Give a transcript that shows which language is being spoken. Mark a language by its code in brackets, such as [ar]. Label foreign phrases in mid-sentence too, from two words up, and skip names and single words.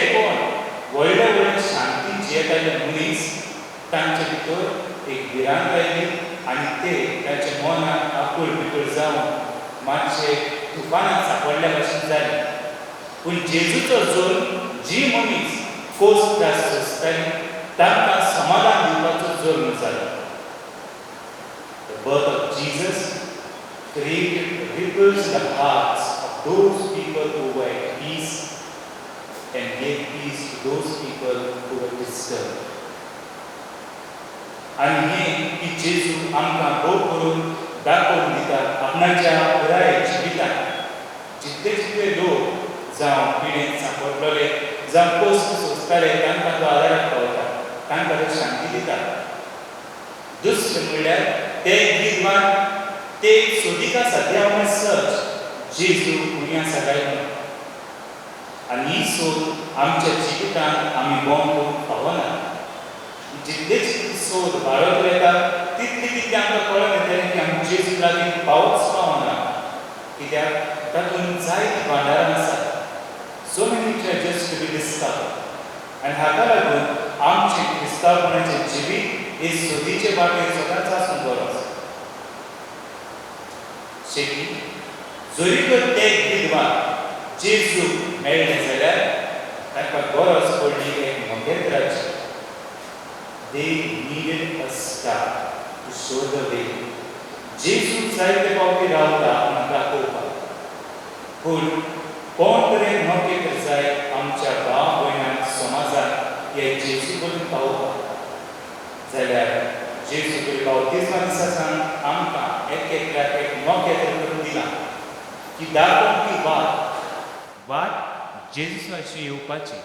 [kok] कोण व्हडले व्हडले शांतीन जियेताले मनीस तांचे भितर एक भिरांत आयली आनी ते ताच्या मनाक आकूळ बिकूळ जावन मातशे तुफानांत सांपडल्या भशेन जाले पूण जेजूचो जल्म जी मनीस खोस त्रास सोंसतालीं तांकां समाधान दिवपाचो जल्म जालो [en] The birth of Jesus created ripples in the hearts of those people who were at peace and gave peace to those people who were disturbed. [kok] आनी हें की जेजू आमकां भोव करून दाखोवन दिता आपणाच्या पुराय जिवितांत जितले जितले लोक जावं पिडेंत सांपडलेले जावं कश्ट सोंसताले तांकां तो आदाराक पावता तांकां तो शांती दिता दुसरें म्हणल्यार ते विद्वान ते सोदीक आसा ते हांव सच जेजू खंय आसा काय म्हणून आनी ही सोद आमच्या जिवितांत आमी भोंव करूंक पावना जितले जितली सोद वाडत वयता तितली तितली आमकां कळून येतलें की आमी जेजू लागीं पावच पावना कित्याक तातूंत जायतीं भांडारां आसात [en] so many treasures to be discovered [kok] आनी हाका लागून आमचें क्रिस्तांवपणाचें जिवीत हे सोदीचे वाटेर सदांच आसून बरो शेकी जरी तर ते विधवा जेजू मेळ्ळें जाल्यार ताका गरज पडली एक मंगेत्राची. [en] They needed a star to show the way. [kok] जेजू जायते पावटी रावता आमकां दाखोवपाक. पूण कोण तरी नोकेत्र जाय आमच्या भाव भयणांक समाजाक हे जेजू कडेन पावोवपाक. जाल्यार जेजू कडेन बावतिजमा दिसा सावन आमकां एक एकल्याक एक नोकेत्र करून दिलां की दाखोवन ती वाट जेजू अशी येवपाची.